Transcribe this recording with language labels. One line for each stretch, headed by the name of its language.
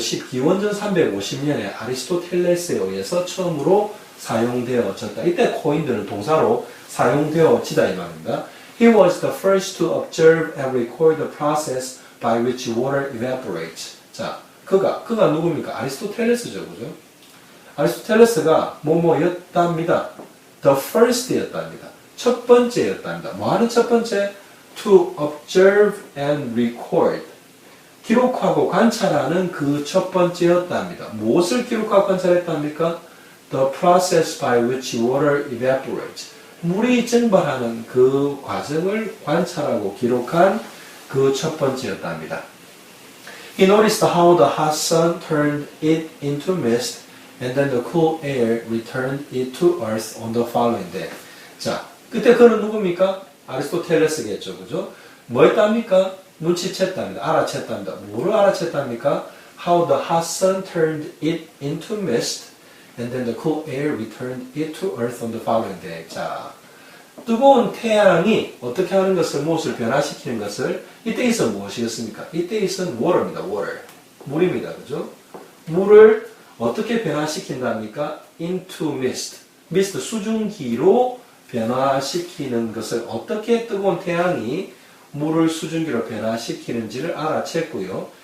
Korean: 기원전 350년에 아리스토텔레스에 의해서 처음으로 사용되어졌다. 이때 coin들은 동사로 사용되어지다 이 말입니다.
English: He was the first to observe and record the process by which water evaporates.
Korean: 자, 그가 누굽니까? 아리스토텔레스죠, 그죠? 아리스토텔레스가 뭐뭐였답니다.
English: The first
Korean: 였답니다. 첫 번째였답니다. 뭐하는 첫 번째?
English: To observe and record.
Korean: 기록하고 관찰하는 그 첫 번째였답니다. 무엇을 기록하고 관찰했답니까?
English: The process by which water evaporates.
Korean: 물이 증발하는 그 과정을 관찰하고 기록한 그 첫 번째였답니다.
English: He noticed how the hot sun turned it into mist and then the cool air returned it to earth on the following day.
Korean: 자, 그때 그는 누굽니까? 아리스토텔레스겠죠, 그죠? 뭐 했답니까? 눈치챘답니다. 알아챘답니다. 뭐를 알아챘답니까?
English: How the hot sun turned it into mist and then the cool air returned it to earth on the following day.
Korean: 자, 뜨거운 태양이 어떻게 하는 것을, 무엇을 변화시키는 것을, 이때 있어 무엇이겠습니까? 이때 있은 water입니다. water. 물입니다. 그죠? 물을 어떻게 변화시킨답니까?
English: into mist.
Korean: mist, 수증기로 변화시키는 것을 어떻게 뜨거운 태양이 물을 수증기로 변화시키는지를 알아챘고요.